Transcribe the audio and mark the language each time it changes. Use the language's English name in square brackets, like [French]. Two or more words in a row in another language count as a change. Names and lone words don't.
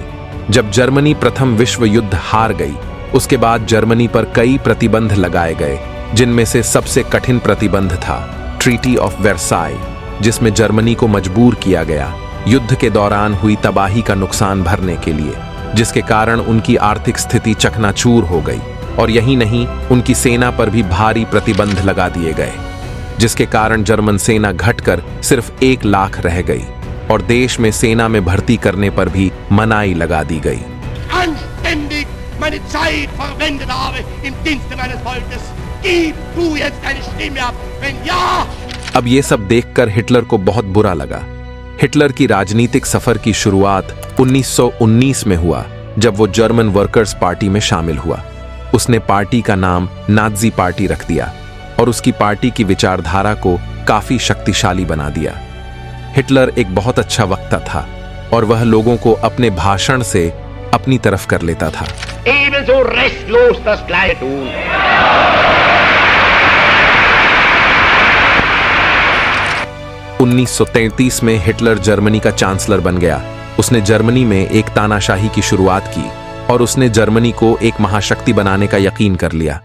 [Hindi] जब जर्मनी प्रथम विश्व युद्ध हार गई, उसके बाद जर्मनी पर कई प्रतिबंध लगाए गए, जिनमें से सबसे कठिन प्रतिबंध था ट्रीटी ऑफ वर्साई, जिसमें जर्मनी को मजबूर किया गया युद्ध के दौरान हुई तबाही का नुकसान भरने के लिए, जिसके कारण उनकी आर्थिक स्थिति चकनाचूर हो गई। और यही नहीं, उनकी सेना पर भी भारी प्रतिबंध लगा दिए गए, जिसके कारण जर्मन सेना घटकर सिर्फ 1 लाख रह गई और देश में सेना में भर्ती करने पर भी मनाही लगा दी गई। [German] meine Zeit verwendet habe im Dienste meines Volkes. Gib du jetzt deine Stimme ab, wenn ja! [Hindi] अब ये सब देखकर हिटलर को बहुत बुरा लगा। हिटलर की राजनीतिक सफर की शुरुआत 1919 में हुआ, जब वो जर्मन वर्कर्स पार्टी में शामिल हुआ। उसने पार्टी का नाम नाज़ी पार्टी रख दिया और उसकी पार्टी की विचारधारा को काफी शक्तिशाली बना दिया। हिटलर एक बहुत अच्छा वक्ता था और वह लोगों को अपने भाषण से अपनी तरफ कर लेता था। [German] Ebenso restlos das Gleiche tun. [Hindi] 1933 में हिटलर जर्मनी का चांसलर बन गया। उसने जर्मनी में एक तानाशाही की शुरुआत की और उसने जर्मनी को एक महाशक्ति बनाने का यकीन कर लिया।